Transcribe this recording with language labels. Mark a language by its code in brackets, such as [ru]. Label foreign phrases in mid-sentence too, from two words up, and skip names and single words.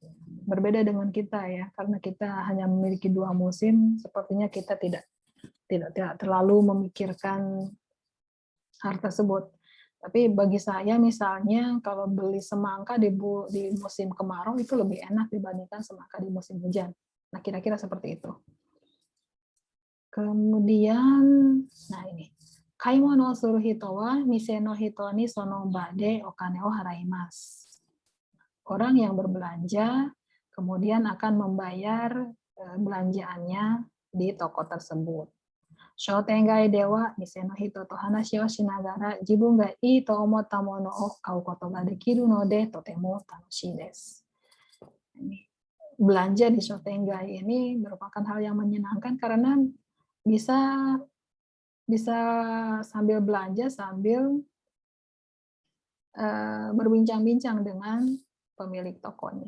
[id] Berbeda dengan kita ya, karena kita hanya memiliki 2 musim, sepertinya kita tidak terlalu memikirkan hal tersebut. Tapi bagi saya misalnya kalau beli semangka di musim kemarau itu lebih enak dibandingkan semangka di musim hujan. Nah, kira-kira seperti itu. Kemudian, nah ini. [ja] 買い物する人は店の人にその場でお金を払います. [id] Orang yang berbelanja kemudian akan membayar belanjaannya di toko tersebut. [ja] 商店街では店の人と話をしながら自分がいいと思った物を買うことができるのでとても楽しいです. [id] Belanja di shotengai ini merupakan hal yang menyenangkan karena bisa sambil belanja sambil berbincang-bincang dengan pemilik tokonya.